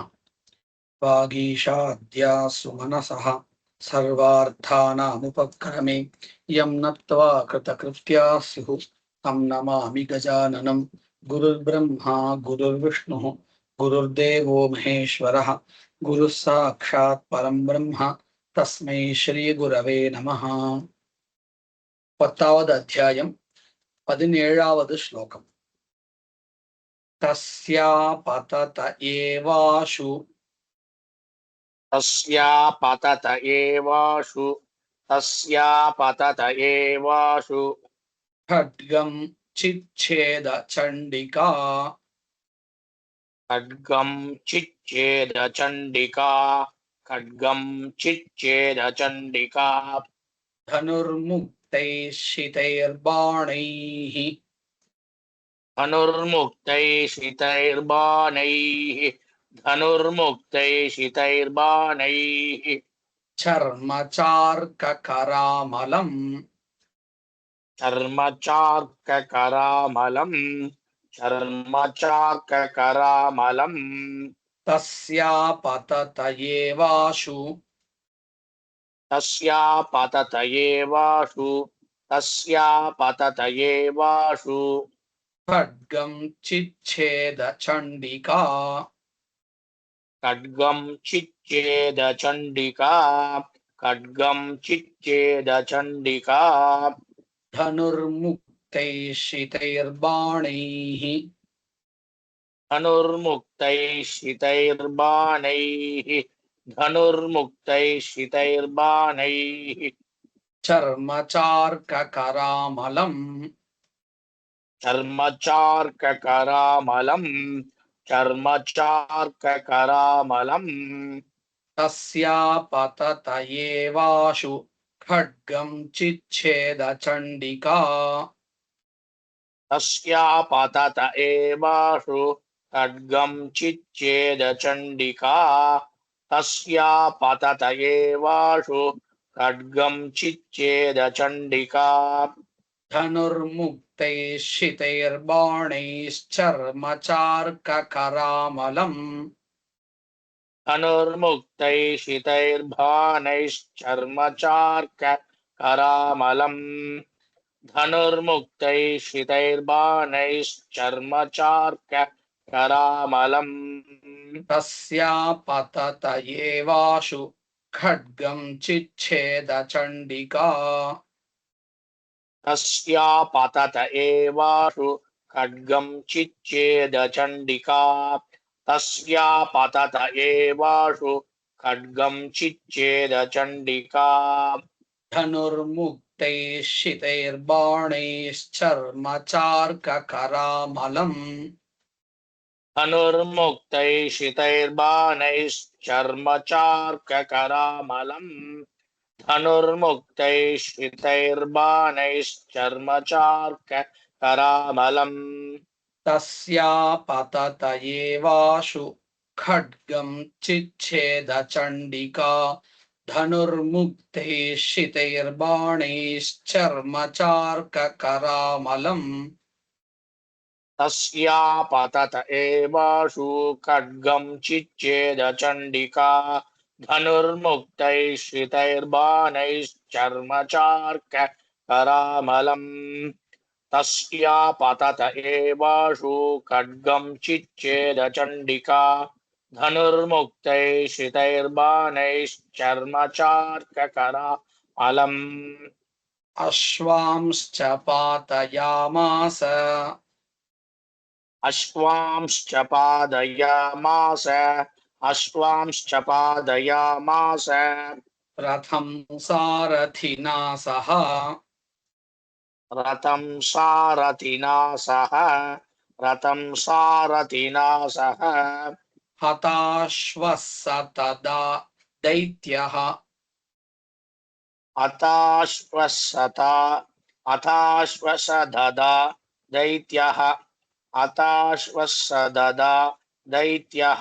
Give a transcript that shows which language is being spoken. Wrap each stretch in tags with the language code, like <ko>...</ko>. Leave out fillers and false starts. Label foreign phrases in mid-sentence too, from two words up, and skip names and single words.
<sa>वागीशाद्या सुमनसः सर्वार्थानामुपक्रमे यं नत्वा कृतकृत्या स्युः तं नमामि गजाननं। गुरुर्ब्रह्मा गुरुर्विष्णुः गुरुर्देवो महेश्वरः गुरुः साक्षात् परं ब्रह्म तस्मै श्रीगुरवे नमः।</sa> <te>10వ అధ్యాయం 17వ శ్లోకం.</te> <sa>తస్యా పతత ఏవాషు तस्यापतत एवाशु ఖడ్గం చిచ్ఛేద చండికా खड्गं चिच्छेदचण्डिका ధనుర్ముక్తైశ్చితైర్బాణైః धनुर्मुक्तैः చర్మచార్కకరామలం चर्मचार्ककरामलम् తస్యా పతత ఏవాషు तस्यापतत एवाशु ఖడ్గం చిచ్ఛేద చండికా खड्गं चिच्छेदचण्डिका ధనుర్ముక్తైశ్చితైర్బాణైః धनुर्मुक्तैः చర్మచార్కకరామలం चर्मचार्ककरामलम् తస్యా పతత ఏవాషు ఖడ్గం చిచ్ఛేద చండికా तस्यापतत एवाशु खड्गं चिच्छेदचण्डिका ధనుర్ముక్తైశ్చితైర్బాణైశ్చర్మచార్కకరామలం धनुर्मुक्तैश्चितैर्बाणैश्चर्मचार्ककरामलम् తస్యా పతత ఏవాషు ఖడ్గం చిచ్ఛేద చండికా तस्यापतत एवाशु खड्गं चिच्छेदचण्डिका ధనుర్ముక్తైశ్చితైర్బాణైశ్చర్మచార్కకరామలం धनुर्मुक्तैश्चितैर्बाणैश्चर्मचार्ककरामलम् తస్యా పతత ఏవాషు ఖడ్గం చిచ్ఛేద చండికా ధనుర్ముక్తైశ్చితైర్బాణైశ్చర్మచార్కకరామలం तस्यापतत एवाशु खड्गं चिच्छेदचण्डिका धनुर्मुक्तैश्चितैर्बाणैश्चर्मचार्ककरामलम् तस्यापतत एवाशु खड्गं चिच्छेदचण्डिका धनुर्मुक्तैश्चितैर्बाणैश्चर्मचार्ककरामलम् అశ్వాంశ్చ పాతయామాస अश्वांश्च पादयामास రథం సారథినా సహ रथं सारथिना सह హతాశ్వస్స తదా దైత్యః अथाश्वसददा दैत्यः</sa>